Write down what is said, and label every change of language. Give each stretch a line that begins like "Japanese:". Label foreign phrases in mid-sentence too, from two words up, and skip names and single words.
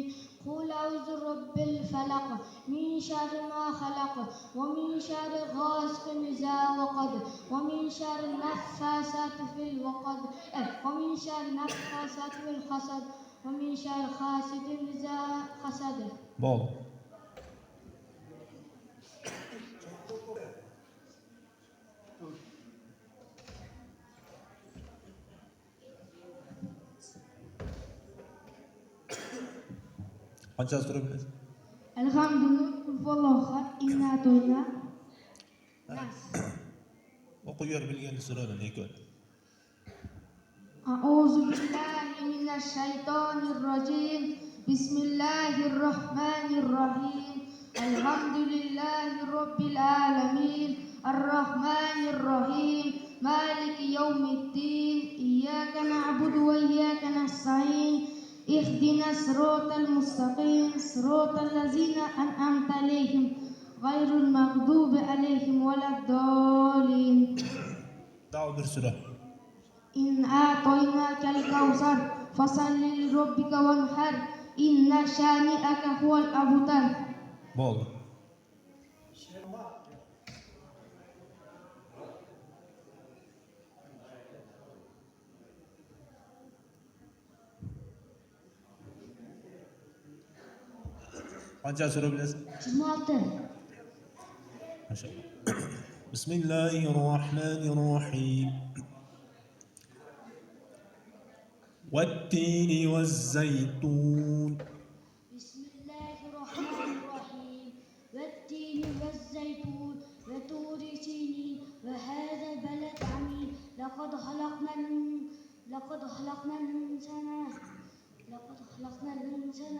Arabic: قل أعوذ برب الفلق من شر ما خلق ومن شر غاسق إذا وقب ومن شر النفاثات في العقد ومن شر النفاثات في الحسد ومن شر حاسد إذا حسد.
Uzbek: Qancha sura bilasan?
Arabic: الحمد لله قل هو الله أحد إنا أعطينا الناس.
Uzbek: O'qib ber bilgan suralarni ikkovi.
Arabic: أعوذ بالله من الشيطان الرجيم. بسم الله الرحمن الرحيم. الحمد لله رب العالمين. الرحمن الرحيم مالك يوم الدين. إياك نعبد وإياك نستعين. اهدنا الصراط المستقيم صراط الذين أنعمت عليهم غير المغضوب عليهم ولا الضالين. تعال بالسورة. إن أعطيناك الكوثر فصل لربك وانحر إن شانئك هو الأبتر.
Uzbek: Bo'ldi. Qancha sura bilasan? 26. Maşallah.
Arabic: Bismillahirrahmanirrahim. والتين والزيتون. بسم الله الرحمن الرحيم. والتين والزيتون وطور سينين وهذا البلد لقد خلقنا الإنسان